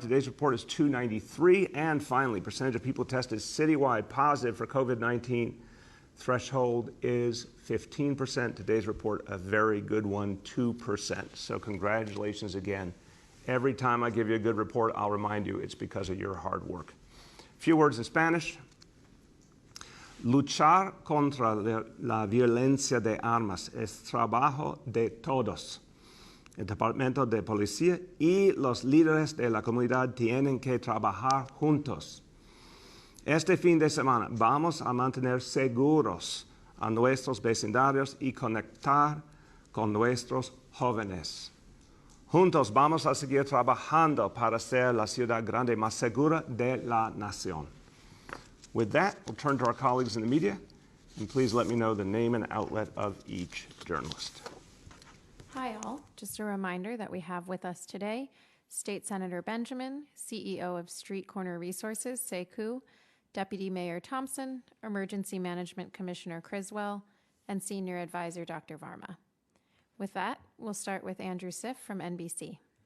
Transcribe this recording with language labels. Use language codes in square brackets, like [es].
[en] Today's report is 293. And finally, percentage of people tested citywide positive for COVID-19. Threshold is 15%. Today's report, a very good one, 2%. So congratulations again. Every time I give you a good report, I'll remind you it's because of your hard work. A few words in Spanish. [es] Luchar contra la violencia de armas es trabajo de todos. El Departamento de Policía y los líderes de la comunidad tienen que trabajar juntos. Este fin de semana vamos a mantener seguros a nuestros vecindarios y conectar con nuestros jóvenes. Juntos vamos a seguir trabajando para ser la ciudad grande más segura de la nación. [en] With that, we'll turn to our colleagues in the media, and please let me know the name and outlet of each journalist. Hi all, just a reminder that we have with us today State Senator Benjamin, CEO of Street Corner Resources, Sekou, Deputy Mayor Thompson, Emergency Management Commissioner Criswell, and Senior Advisor Dr. Varma. With that, we'll start with Andrew Siff from NBC.